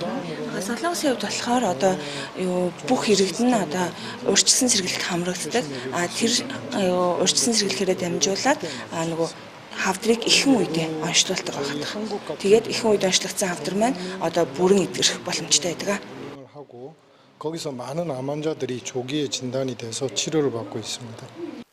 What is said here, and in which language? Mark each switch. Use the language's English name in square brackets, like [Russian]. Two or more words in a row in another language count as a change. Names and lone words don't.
[Mongolian] Солонгосын хувьд болохоор одоо бүх иргэдэн одоо урьдчилан сэргийлэлд хамрагддаг. Тэр урьдчилан сэргийлэхээрээ дамжуулаад нөгөө хавдрыг ихэнх үедээ онцлуулдаг байгаа. Тэгээд ихэнх үед онцлогдсон хавдар маань одоо бүрэн идэгрэх боломжтой байдаг. [Korean] 하고 거기서 많은 암 환자들이 조기에 진단이 돼서 치료를 받고 있습니다.